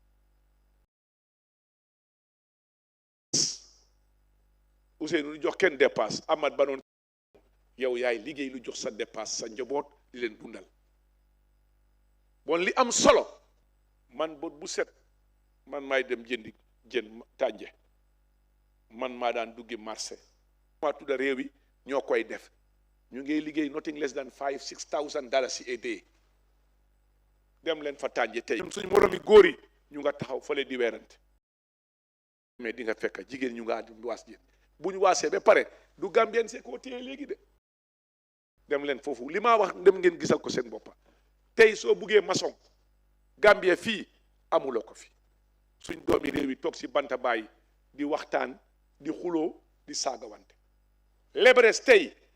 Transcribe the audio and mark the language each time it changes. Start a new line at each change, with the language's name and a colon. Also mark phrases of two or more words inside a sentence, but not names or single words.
Wolof: Ousseynou lu jox kenn dépasse Amad ba noon yow yaay liggéey lu jox sa dépasse sa njaboot di leen dundal bon li am solo man bët bu set man maay dem jëndi jën tànje man maa daan duggi marché maa tudda réew yi ñoo koy def ñu ngi liggéey
English: nothing less than $5,000-6,000 a day
Wolof: dem leen fa tànje tey suñu moromi góor yi ñu nga taxaw fële di weerante mais di nga fekk jigéen ñu nga waas jën bu ñu waasee ba pare du Gambien see koo téye léegi de dem leen foofu li maa wax dem ngeen gisal ko seen boppa tey soo buggee maçon Gambie fii amuloo ko fi suñ doomi réew yi toog si banta bàyyi di waxtaan di xuloo di saagawante lebres tey